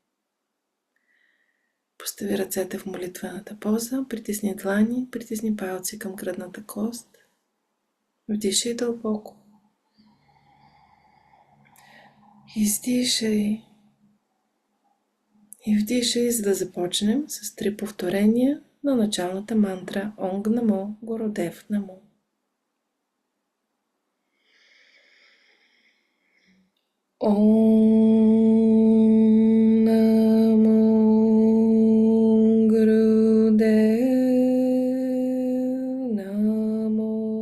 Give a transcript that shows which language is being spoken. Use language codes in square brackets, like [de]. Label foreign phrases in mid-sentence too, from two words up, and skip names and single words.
[bg] Постави ръцете в молитвената поза, притисни длани, притисни палци към гръдната кост. Вдишай дълбоко. Издишай. И вдишай, за да започнем с 3 повторения на началната мантра Онг Намо Гурудев Намо. [pa] ਓਂ ਨਮੋ ਗੁਰਦੇਵ ਨਮੋ.